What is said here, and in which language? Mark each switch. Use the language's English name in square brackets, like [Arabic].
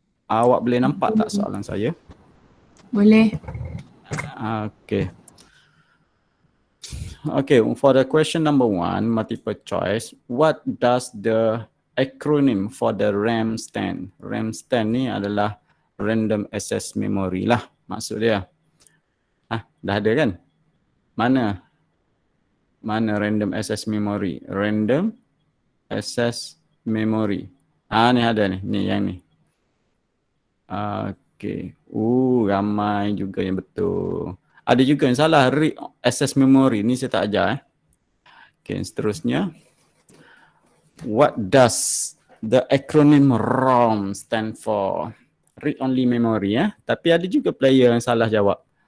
[Malay] Awak boleh nampak tak soalan saya? Boleh. Okay. [English] Okay, for the question number 1, multiple choice, what does the acronym for the RAM stand? [Malay] RAM stand ni adalah Random Access Memory lah maksud dia. Dah ada kan? Mana Random Access Memory? [English] Random Access Memory. [Malay] Ni ada ni, yang ni. Okay. Ramai juga yang betul. Ada juga yang salah, read access memory. Ni saya tak ajar. Okay, seterusnya. [English] What does the acronym ROM stand for? Read only memory. [Malay] Tapi ada juga player yang salah jawab.